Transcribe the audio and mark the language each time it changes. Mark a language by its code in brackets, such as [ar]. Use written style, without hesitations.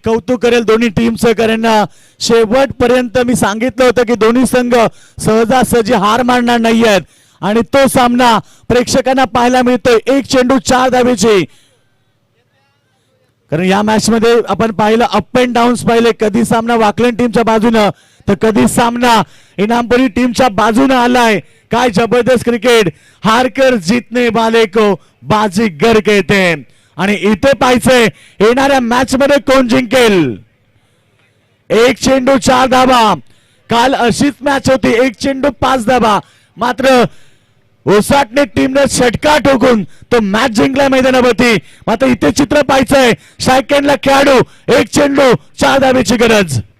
[mr] कौतुक करेल दोन्ही टीमचं. कारण शेवटपर्यंत मी सांगितलं होतं की दोन्ही संघ सहजासहजी हार मानणार नाही आहेत आणि तो सामना प्रेक्षकांना पाहायला मिळतोय. 1 चेंडू 4 धावेची. कारण या मॅच मध्ये आपण पाहिलं अप अँड डाऊन्स पाहिले. कधी सामना वाकलन टीमच्या बाजूनं तर कधी सामना इनामपुरी टीमच्या बाजूनं आलाय. काय जबरदस्त क्रिकेट. [hi] हारकर जीतने वाले को बाजीगर कहते हैं. [mr] आणि इथे पाहायचंय येणाऱ्या मॅच मध्ये कोण जिंकेल. 1 चेंडू 4 धावा. काल अशीच मॅच होती 1 चेंडू 5 धावा. मात्र ओसाटणे टीमने षटकार ठोकून तो मॅच जिंकला मैदानावरती. मात्र इथे चित्र पाहायचंय. सेकंडला खेळाडू 1 चेंडू 4 धावेची गरज.